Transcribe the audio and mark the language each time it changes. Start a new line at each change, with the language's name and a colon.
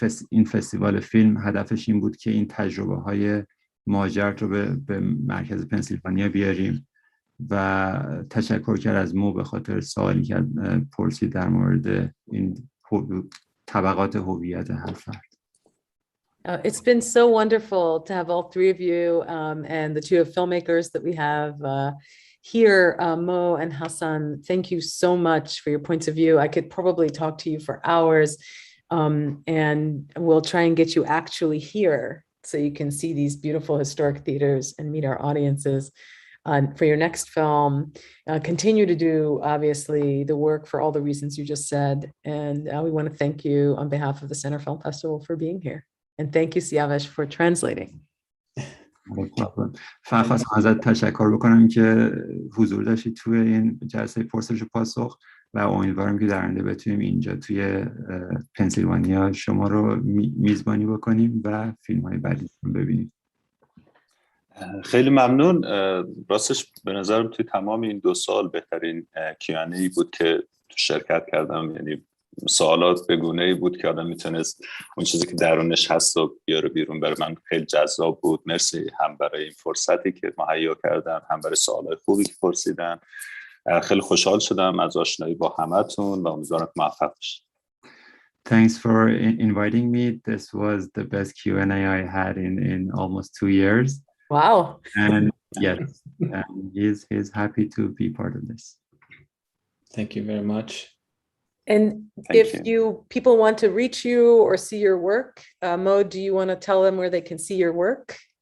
Persian: این فستیوال فیلم هدفش این بود که این تجربه های مهاجرت رو به مرکز پنسیلوانیا بیاریم و تشکر کرد از مو به خاطر سوالی که پرسید در مورد این طبقات هویت هر فرد.
English: It's been so wonderful to have all three of you and the two of filmmakers that we have here, Mo and Hassan. Thank you so much for your points of view. I could probably talk to you for hours, and we'll try and get you actually here so you can see these beautiful historic theaters and meet our audiences. For your next film, continue to do, obviously, the work for all the reasons you just said. And we want to thank you on behalf of the Center Film Festival for being here. And thank you, Siavash, for translating.
Persian: فقط خواستم ازت تشکر بکنم که حضور داشتی توی این جلسه پرسش و پاسخ و امیدوارم که در آینده بتونیم اینجا توی پنسیلوانیا شما رو میزبانی بکنیم و فیلم‌های بعدی رو ببینیم. خیلی ممنون. راستش به نظرم توی تمام این 2 سال بهترین کیانه‌ای بود که تو شرکت کردم. یعنی سوالات به گونه‌ای بود که آدم میتونست اون چیزی که درونش هست رو بیاره بیرون. برای من خیلی جذاب بود. مرسی هم برای این فرصتی که مهیا کردن، هم برای سوالات خوبی که پرسیدن. خیلی خوشحال شدم از آشنایی با همتون و امیدوارم که موفق باشید.
English: Thanks for inviting me. This was the best Q&A I had in almost 2 years. Wow. And yes, he's happy to be part of this. Thank you very much. And if people want to reach you or see your work, Mo, do you want to tell them where they can see your work?